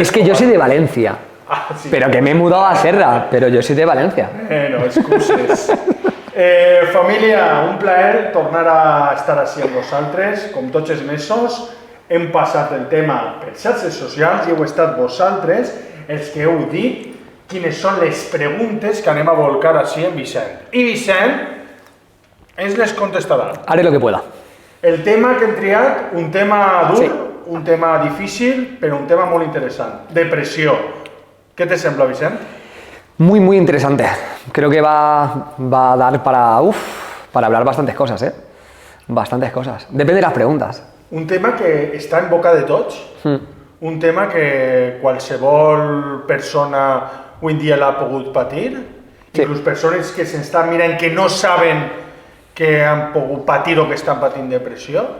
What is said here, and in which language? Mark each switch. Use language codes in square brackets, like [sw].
[es] Es que yo soy de Valencia. Sí. Pero que me he mudado a Serra, pero yo soy de Valencia. No excuses. [ca] Família, un plaer tornar a estar així amb vosaltres. Com tots els mesos, hem passat el tema per xarxes socials i heu estat vosaltres els que heu dit quines són les preguntes que anem a volcar així en Vicent. I Vicent ens les contestarà. [es] Haré lo que pueda. [ca] El tema que hem triat, un tema dur, sí. Un tema difícil, però un tema molt interessant. Depressió. [es] ¿Qué te [ca] sembla, Vicent? [es] Muy interesante. Creo que va a dar para hablar bastantes cosas, ¿eh? Bastantes cosas. Depende de las preguntas. [ca] Un tema que està en boca de tots. Un tema que qualsevol persona avui en dia l'ha pogut patir. Sí. Inclús persones que s'estan mirant que no saben que han pogut patir o que estan patint depressió.